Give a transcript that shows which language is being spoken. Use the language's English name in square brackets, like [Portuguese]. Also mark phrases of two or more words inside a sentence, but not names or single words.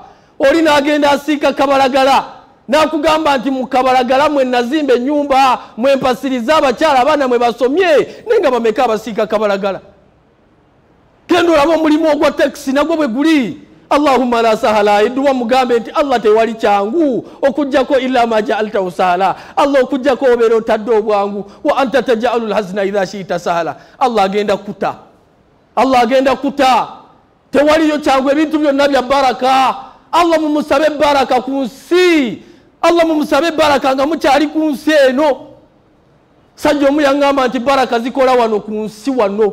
[Ganda] Oli n'agenda asiika Kabalagala n'akugamba nti mu Kabalagala mwe nazimba ennyumba, mwe mpasiriza abakyala abaana mwe basomye, naye nga bameka abasiika Kabalagala. Genda olabe omulimu ogwa taxi nagwo bwe guli. [Arabic] اللهم لا سهل, [Ganda] edduwa mugambe nti Allah tewali kyangu okujjako [Arabic] إلا ما جعلته سهلا. [Ganda] Allah okujjako obeera otadde obwangu. [Arabic] وأنت تجعل الحزن إذا شئت سهلا. [Ganda] Allah agenda kuta. Allah agenda kuta. Tewaliyo kyangu, ebintu byonna bya baraka. Allah mumusabe baraka ku nsi. Allah mumusabe baraka nga mukyali ku nsi eno. Sajja omu yaŋŋamba nti baraka zikola wano ku nsi wano.